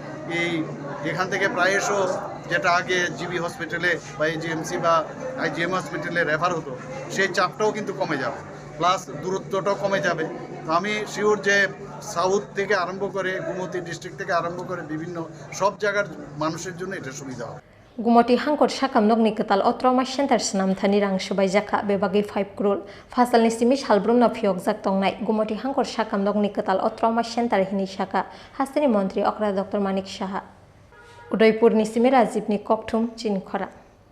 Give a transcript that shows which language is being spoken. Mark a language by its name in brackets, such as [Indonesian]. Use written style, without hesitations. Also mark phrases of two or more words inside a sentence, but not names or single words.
[Bangla] এখান থেকে প্রায়শ যেটা আগে জিবি হসপিটালে বা এজিএমসি বা আইজিএম হসপিটালে রেফার হতো সেই চাপটাও কিন্তু কমে যাবে প্লাস দূরত্বটাও কমে যাবে তো আমি শিওর যে সাউথ থেকে আরম্ভ করে গোমতী ডিস্ট্রিক্ট থেকে আরম্ভ করে বিভিন্ন সব জায়গার মানুষের জন্য এটা সুবিধা হবে [Kok Borok] Gomati Hangkhor Sakham Nogni Katal Trauma Center Snam Thani Rang Rwjakha Bebagi 5 crore Fasal ni Simi Halbrum na Phiyogwi Tongnai Gomati Hangkhor Sakham Nogni Katal Trauma Center Hini Shaka Hastani Montri Okra Dr.Manik Saha Udaipur ni Simi Rajib ni Kokthum Chini Khorang